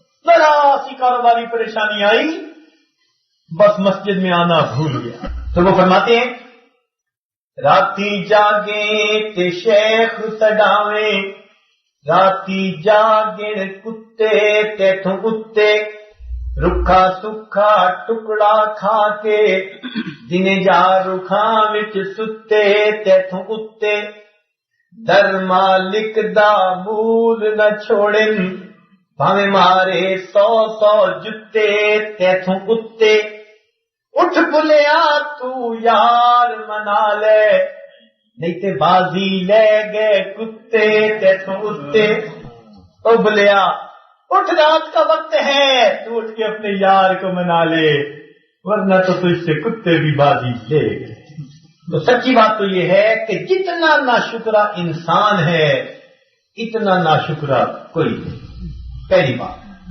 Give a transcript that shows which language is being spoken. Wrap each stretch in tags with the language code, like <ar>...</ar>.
<ur>ذرا سی کاروباری پریشانی آئی، بس مسجد میں آنا بھول گیا. تو وہ فرماتے ہیں</ur> <pa>راتی جاگیں تے شیخ سڈاویں، راتی جاگن کتے تیتھوں کتے، رکھا سکھا ٹکڑا کھا کے، دن جا رکھاں وچ ستے تیتھوں کتے، در مالک دا مول نہ چھوڑن، بھاویں مارے 100 جتے تیتھوں کتے. اٹھ بلیا تو یار منا لے، نہیں تے بازی لے گئے کتے تیتھوں کتے.</pa> <ur>او بلیا اٹھ، رات کا وقت ہے، تو اٹھ کے اپنے یار کو منا لے، ورنہ تو تجھ سے کتے بھی بازی لے گئے. تو سچی بات تو یہ ہے کہ جتنا ناشکرا انسان ہے اتنا ناشکرا کوئی نہیں، پہلی بات.</ur>